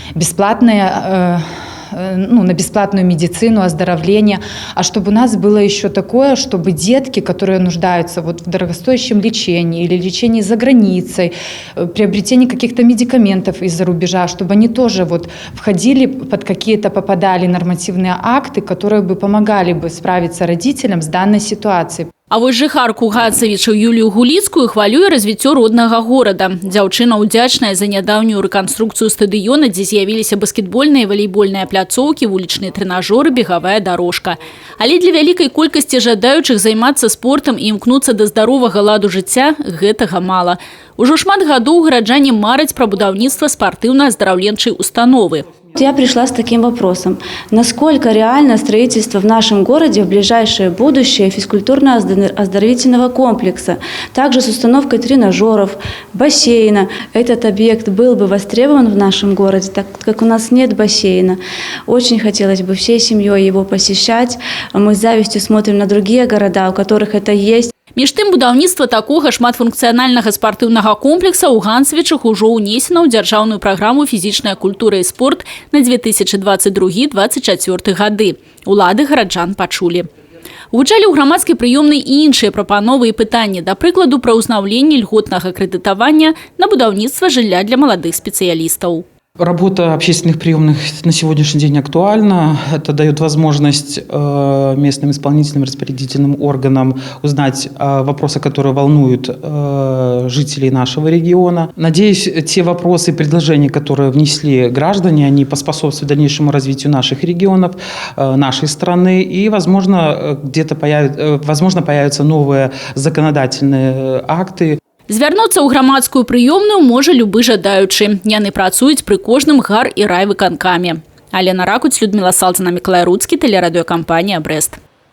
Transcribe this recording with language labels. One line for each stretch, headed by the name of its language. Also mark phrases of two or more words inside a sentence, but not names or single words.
Russian: на бесплатную медицину, оздоровление, а чтобы у нас было еще такое, чтобы детки, которые нуждаются в дорогостоящем лечении или лечении за границей, приобретении каких-то медикаментов из-за рубежа, чтобы они тоже входили под какие-то, попадали нормативные акты, которые бы помогали бы справиться родителям с данной ситуацией.
Belarusian: А вось жыхарку Гацавіча Юлію Гуліцкую хвалюе развіццё роднага горада. Дзяўчына ўдзячная за нядаўнюю рэканструкцыю стадыёна, дзе з'явіліся баскетбольныя і валейбольныя пляцоўкі, вулічныя трэнажоры, бегавая дарожка. Але для вялікай колькасці жадаючых займацца спортам і імкнуцца да здаровага ладу жыцця гэтага мала. Ужо шмат гадоў гараджане мараць пра будаўніцтва спартыўна-аздараўленчай установы.
Russian: Я пришла с таким вопросом. Насколько реально строительство в нашем городе в ближайшее будущее физкультурно-оздоровительного комплекса, также с установкой тренажеров, бассейна. Этот объект был бы востребован в нашем городе, так как у нас нет бассейна. Очень хотелось бы всей семьей его посещать. Мы с завистью смотрим на другие города, у которых это есть.
Belarusian: Між тым, будаўніцтва такога шматфункцыянальнага спартыўнага комплекса ў Ганцавічах ужо ўнесена ў дзяржаўную праграму «Фізічная культура і спорт» на 2022-2024 гады. Улады гараджан пачулі. Гучалі ў грамадскай прыёмнай і іншыя прапановы і пытанні, да прыкладу, пра ўзнаўленне льготнага крэдытавання на будаўніцтва жылля для маладых спецыялістаў.
Russian: Работа общественных приемных на сегодняшний день актуальна. Это дает возможность местным исполнительным распорядительным органам узнать вопросы, которые волнуют жителей нашего региона. Надеюсь, те вопросы и предложения, которые внесли граждане, они поспособствуют дальнейшему развитию наших регионов, нашей страны. И, возможно, появятся новые законодательные акты.
Belarusian: Звярнуцца ў грамадскую прыёмную можа любы жадаючы. Яны працуюць пры кожным гар- і райвыканкаме. Алена Ракуць, Людмила Салцина, Миколай Руцкий, телерадиокомпания «Брест».